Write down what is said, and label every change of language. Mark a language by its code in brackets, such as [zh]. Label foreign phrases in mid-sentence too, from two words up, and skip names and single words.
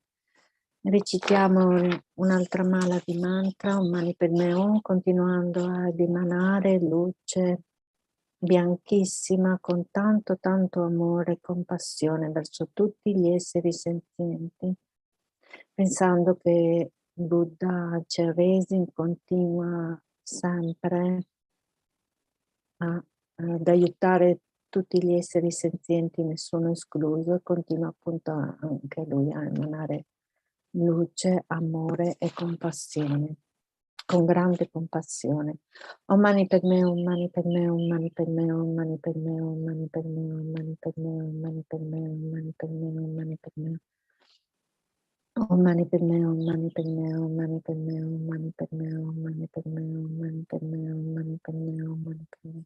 [it] Recitiamo un'altra mala di mantra, un Mani Padme Hum, continuando ad emanare luce bianchissima con tanto amore e compassione verso tutti gli esseri senzienti, pensando che Buddha Chenrezig continua sempre ad aiutare tutti gli esseri senzienti, nessuno escluso, e continua appunto anche lui a emanare luce, amore e compassione, con grande compassione. [sa] Om Mani Padme Hum, Mani Padme Hum, Mani Padme Hum, Mani Padme Hum, Mani Padme Hum, Mani Padme Hum, Mani Padme Hum, Mani Padme Hum, Mani Padme Hum. Om Mani Padme Hum, Mani Padme Hum, Mani Padme Hum, Mani Padme Hum, Mani Padme Hum, Mani Padme Hum, Mani Padme Hum, Mani Padme Hum.